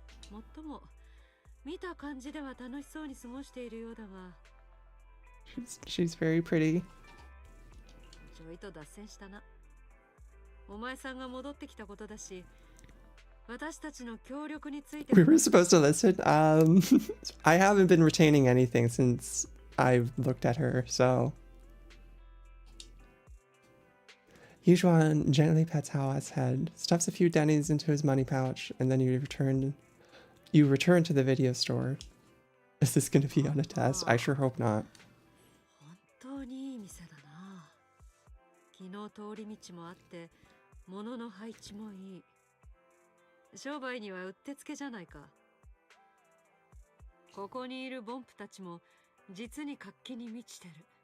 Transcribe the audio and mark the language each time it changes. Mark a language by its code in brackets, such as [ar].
[ja] もっとも見た感じでは楽しそうに過ごしているようだが。 [en] She's very pretty. [ja] ちょいと脱線したな。お前さんが戻ってきたことだし、私たちの協力について。 [en] We were supposed to listen. I haven't been retaining anything since I've looked at her, so. Yejuan gently pets Hao's head, stuffs a few dennies into his money pouch, and then you return to the video store. Is this going to be on a test? I sure hope not. [ja] 本当にいい店だな。昨日通り道もあって、物の配置もいい。商売にはうってつけじゃないか。ここにいるボンプたちも実に活気に満ちてる。